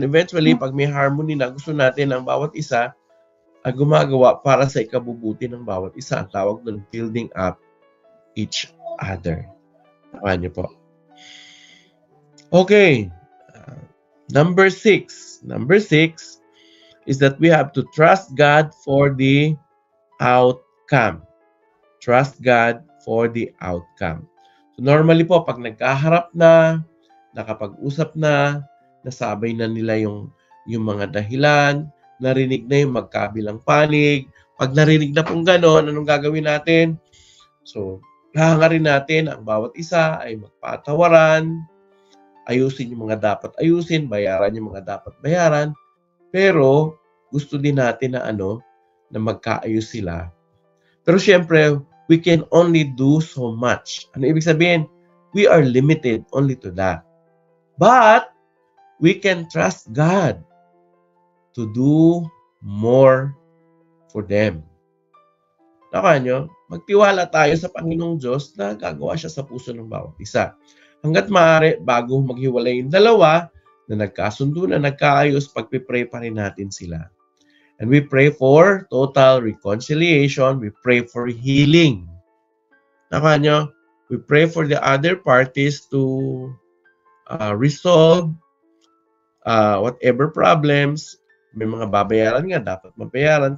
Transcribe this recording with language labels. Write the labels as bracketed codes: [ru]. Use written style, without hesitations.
[tl] Eventually, pag may harmony na, gusto natin ang bawat isa ay gumagawa para sa ikabubuti ng bawat isa. Ang tawag doon, [en] building up each other. [tl] Nakuha niyo po. Okay. [en] Number 6. Number 6 is that we have to trust God for the outcome. Trust God for the outcome. So normally [tl] po, pag nagkaharap na, nakapag-usap na, nasabay na nila yung mga dahilan, narinig na yung magkabilang panig. Pag narinig na pong gano'n, anong gagawin natin? So, hahangarin natin ang bawat isa ay magpatawaran, ayusin yung mga dapat ayusin, bayaran yung mga dapat bayaran, pero gusto din natin na na magkaayos sila. Pero syempre, [en] we can only do so much. [tl] Ano ibig sabihin? [en] We are limited only to that. But we can trust God to do more for them. [tl] Naka nyo? Magtiwala tayo sa Panginoong Diyos na gagawa siya sa puso ng bawat isa. Hanggat maaari, bago maghiwalay yung dalawa, na nagkasundo na nagkaayos, pagpipray pa rin natin sila. [en] And we pray for total reconciliation. We pray for healing. [tl] Naka nyo? [en] We pray for the other parties to resolve whatever problems. [tl] May mga babayaran nga, dapat mabayaran.